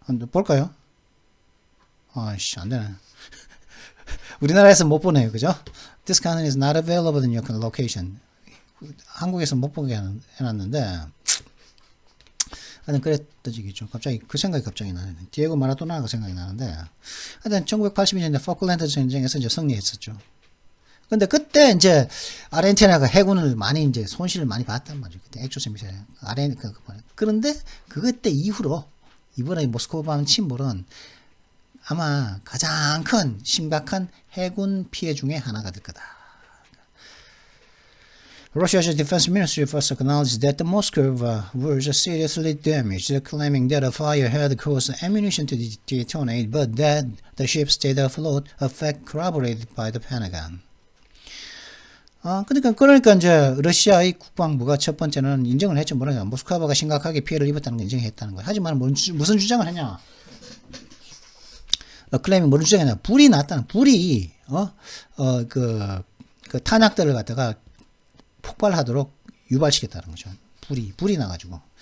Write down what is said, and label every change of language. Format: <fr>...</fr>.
<ko>볼까요? 아씨 안 되네. 우리나라에서 못 보네요. 그죠?</ko> <en>This content is not available in your location.</en> <ko>한국에서 못 보게 해놨는데 하여튼 그랬더지겠죠. 갑자기 생각이 갑자기 나네. 디에고 마라도나가 생각이 나는데 하여튼 1982년에 포클랜드 전쟁에서 이제 승리했었죠. 근데 그때 이제 아르헨티나가 해군을 많이 이제 손실을 많이 봤단 말이죠. 그때 액조스 미사일 그런데 그때 이후로 이번에 모스크바 침몰은 아마 가장 큰 심각한 해군 피해 중에 하나가 될 거다.</ko> <en>Russia's defense ministry first acknowledged that the Moscow was seriously damaged, claiming that a fire had caused ammunition to detonate, but that the ship stayed afloat, a fact corroborated by the Pentagon.</en> <ko>그러니까 이제 러시아의 국방부가 첫 번째는 인정을 했죠. 뭐냐, 모스크바가 심각하게 피해를 입었다는 걸 인정했다는 거예요. 하지만 무슨 주장을 했냐? 클레임이 무슨 주장이냐? 불이 났다는, 불이 그 탄약들을 갖다가 폭발하도록 유발시켰다는 거죠. 불이 나가지고.</ko>